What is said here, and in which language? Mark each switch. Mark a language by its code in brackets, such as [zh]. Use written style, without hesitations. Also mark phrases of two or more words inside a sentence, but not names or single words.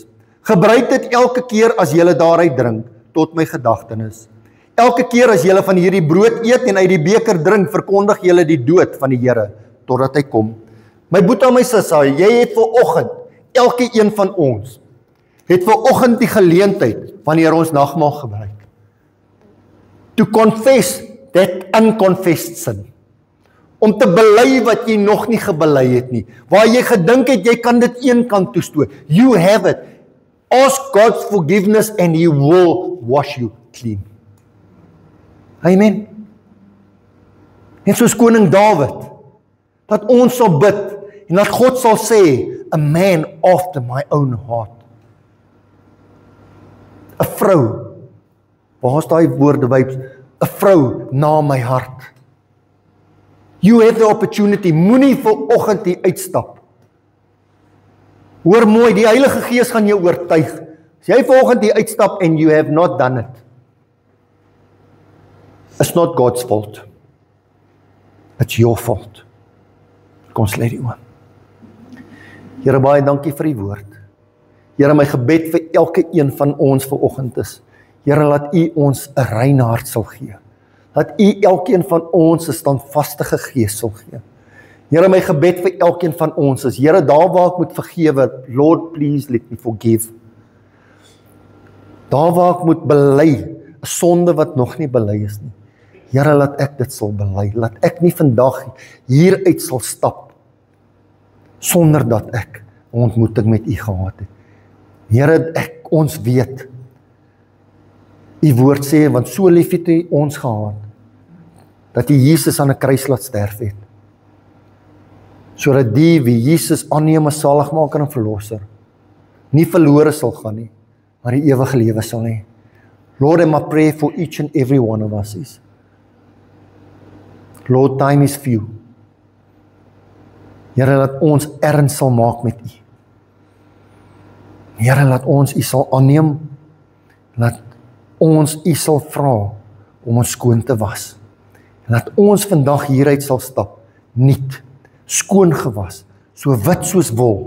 [af] Gebruik dit elke keer as julle daaruit drink, tot my gedagtenis. Elke keer as julle van hierdie brood eet en uit die beker drink, verkondig julle die dood van die Here, totdat hy kom. My boetie en my sissa, jy het ver oggend, elke een van ons, het ver oggend die geleentheid, wanneer ons nagmaal gebruik, [en] to confess that unconfessed sin. [af] Om te bely wat jy nog nie gebely het nie. Waar jy gedink het, jy kan dit een kant toestoot. [en] You have it. Ask God's forgiveness and He will wash you clean. [af] Amen. En soos koning Dawid, dat ons sal bid, en dat God sal sê, [en] a man after my own heart. [af] 'n vrou, waar is daai woorde, 'n vrou na my hart. [en] You have the opportunity, [af] moenie vir oggend hier uitstap. Hoor mooi, die Heilige Gees gaan jou oortuig. As jy vir oggend hier uitstap [en] and you have not done it, it's not God's fault. It's your fault. [af] Kom ons lê die oom. Here, baie dankie vir die woord. Here, my gebed vir elke een van ons vir oggend is, Here, laat U ons 'n rein hart sal gee. Laat U elkeen van ons 'n standvastige gees sal gee. Here, my gebed vir elkeen van ons is, Here, daar waar ek moet vergewe, [en] Lord, please let me forgive. [af] Daar waar ek moet bely, 'n sonde wat nog nie bely is nie. Here, laat ek dit sal bely. Laat ek nie vandag hieruit sal stap sonder dat ek 'n ontmoeting met U gehad het. Here, ons weet, U woord sê, want so lief het U ons gehad, dat U Jesus aan 'n kruis laat sterf het, sodat die wie Jesus aanneem as saligmaker en verlosser, nie verlore sal gaan nie, maar die ewige lewe sal hê. [en] Lord, and my prayer for each and every one of us is, Lord, time is few. [af] Here, laat ons erns sal maak met U. Here, laat ons U sal aanneem, laat ons U sal vra om ons skoon te was. En laat ons vandag hieruit sal stap, nuut, skoon gewas, so wit soos wol.